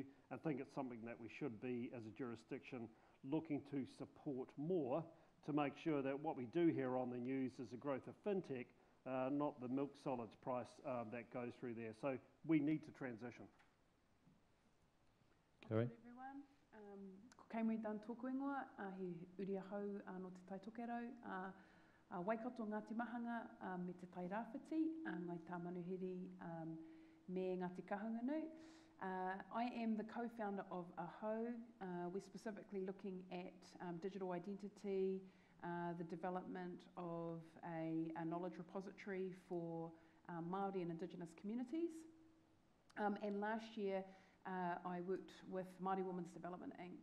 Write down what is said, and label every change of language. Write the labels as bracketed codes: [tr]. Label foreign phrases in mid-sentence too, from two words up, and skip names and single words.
[en] I think it's something that we should be, as a jurisdiction, looking to support more to make sure that what we do here on the news is the growth of fintech not the milk solids price that goes through there. So we need to transition. Kaye? Everyone. [mi] Ko Kaye Dunn tōku ingoa, he uri ahau no te tai tokerau. Waikato Ngāti Mahanga me te tai rāwhiti, ngai tā manuhiri me Ngāti Kahunganu. [en] I am the co-founder of Ahau. We're specifically looking at digital identity, the development of a knowledge repository for Māori and Indigenous communities. And last year, I worked with Māori Women's Development Inc.